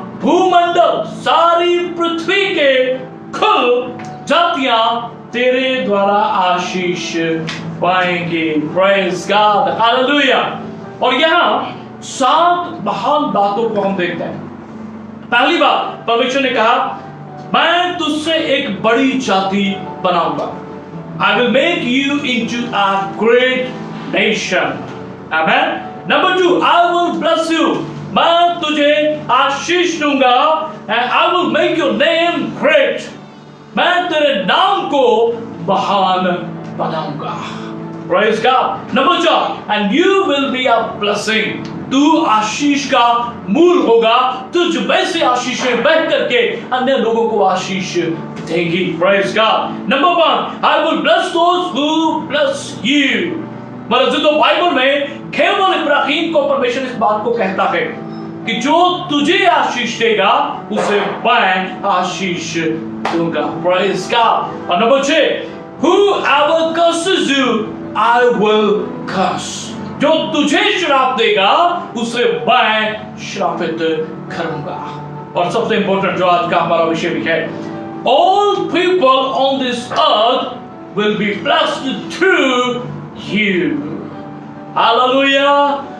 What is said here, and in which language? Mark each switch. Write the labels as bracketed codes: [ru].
[hi] भूमंडल, सारी पृथ्वी के कुल जातियां तेरे द्वारा आशीष पाएंगे। [en] Praise God. [hi] Hallelujah. और यहां 7 महान बातों को हम देखते हैं। पहली बात परमेश्वर ने कहा, मैं तुझसे एक बड़ी जाति बनाऊंगा। [en] I will make you into a great nation. Amen. Number 2, I will bless you. [hi] मैं तुझे आशीष दूंगा [en] and I will make your name great. [hi] मैं तेरे नाम को महान बनाऊंगा। [en] Praise God. Number 4, and you will be a blessing. [hi] तू आशीष का मूल होगा, तुझ वैसे आशीषें बह करके अन्य लोगों को आशीष देगी। [en] Praise God. Number 1, I will bless those who bless you. [hi] मतलब तो बाइबल में केवल इब्राहिम को परमेश्वर इस बात को कहता है कि जो तुझे आशीष देगा उसे मैं आशीष दूंगा। [en] Praise God. [hi] और number 6, [en] whoever curses you, I will curse. [hi] जो तुझे श्राप देगा उसे मैं श्रापित करूंगा। और सबसे इंपॉर्टेंट जो आज का हमारा विषय भी है, [en] all people on this earth will be blessed through you. Hallelujah.